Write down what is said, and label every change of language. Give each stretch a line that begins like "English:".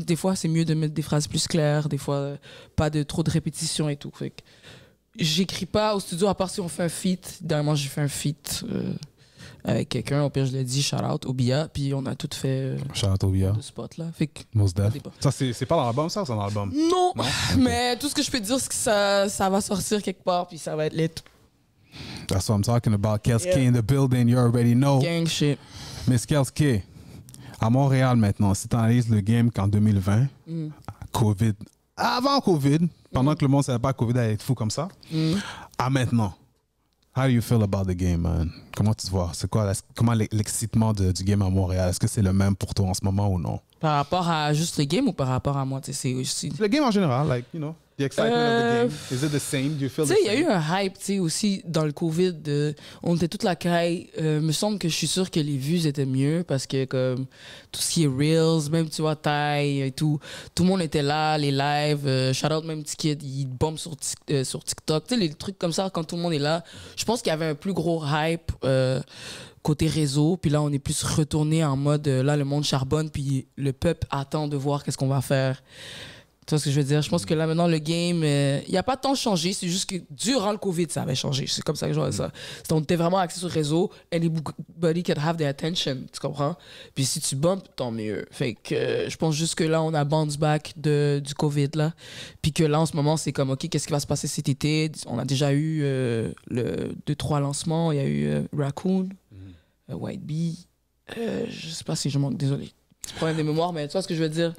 French: Des fois, c'est mieux de mettre des phrases plus claires, des fois, pas de trop de répétitions et tout. Fait que j'écris pas au studio, à part si on fait un feat. Dernièrement, j'ai fait un feat avec quelqu'un. Au pire, je l'ai dit, shout out, Obia. Puis on a tout fait. Shout out Obia. De spot, là. Fait que.
English: Mos Def.
French: Ça, c'est pas dans l'album, ça, ou c'est dans l'album? Non! Mais tout ce que je peux te dire, c'est que ça va sortir quelque part, puis ça va être lit.
English: That's what I'm talking about. Kelski in the building, you already know. Gang shit.
French: Miss Kelski, à Montréal maintenant, si tu analyses le game qu'en 2020, COVID, avant COVID, pendant que le monde ne savait pas que COVID allait être fou comme ça, à maintenant,
English: how do you feel about the game, man?
French: Comment tu te vois? C'est quoi, comment l'excitement du game à Montréal? Est-ce que c'est le même pour toi en ce moment ou non? Par rapport à juste le game ou par rapport à moi? C'est aussi...
English: Le game en général, like, you know. The excitement of the game. Is it the same? Do you feel the same?
French: Tu sais, il y a eu un hype, tu sais, aussi dans le COVID. On était toute la caille. Me semble que je suis sûr que les vues étaient mieux parce que, comme, tout ce qui est Reels, même, tu vois, Taille et tout le monde était là, les lives. Shout out, même Tikid, il bombe sur TikTok. Tu sais, les trucs comme ça, quand tout le monde est là. Je pense qu'il y avait un plus gros hype côté réseau. Puis là, on est plus retourné en mode, là, le monde charbonne, puis le peuple attend de voir qu'est-ce qu'on va faire. Tu vois ce que je veux dire? Je pense que là, maintenant, le game, il n'y a pas tant changé. C'est juste que durant le COVID, ça avait changé. C'est comme ça que je vois ça. On était vraiment axé sur le réseau.
English: Anybody can have their attention.
French: Tu comprends? Puis si tu bumpes, tant mieux. Fait que je pense juste que là, on a
English: bounce back
French: du COVID, là. Puis que là, en ce moment, c'est comme, OK, qu'est-ce qui va se passer cet été? On a déjà eu 2-3 lancements. Il y a eu Raccoon, White Bee. Je sais pas si je manque, désolé. Problème de mémoire, mais tu vois ce que je veux dire?